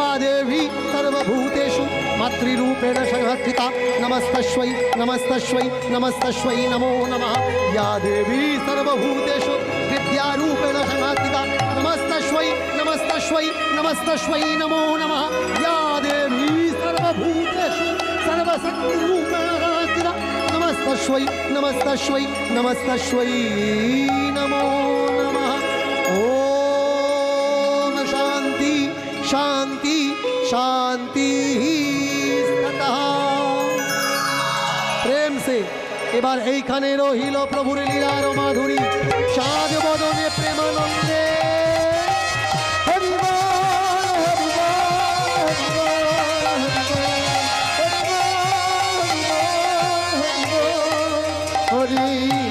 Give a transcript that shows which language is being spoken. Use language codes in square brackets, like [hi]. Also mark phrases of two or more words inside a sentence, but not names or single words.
[sa] देवी सर्वभूतेषु मातृरूपेण संस्थिता नमस्तस्यै नमस्तस्यै नमस्तस्यै नमो नमः या देवी सर्वभूतेषु विद्यारूपेण संस्थिता नमस्तस्यै नमस्तस्यै नमस्तस्यै नमो नमः या देवी सर्वभूतेषु सर्वशक्तिरूपेण संस्थिता नमस्तस्यै नमस्तस्यै नमस्तस्यै नमो नमः ओम शांति शांति शांति [bn] প্রেম সে এবার এইখানে রহিল প্রভুর লীলার মাধুরী সাজ বদনে প্রেমানন্দে হরি বল, হরি বল, হরি বল, হরি বল, হরি বল, হরি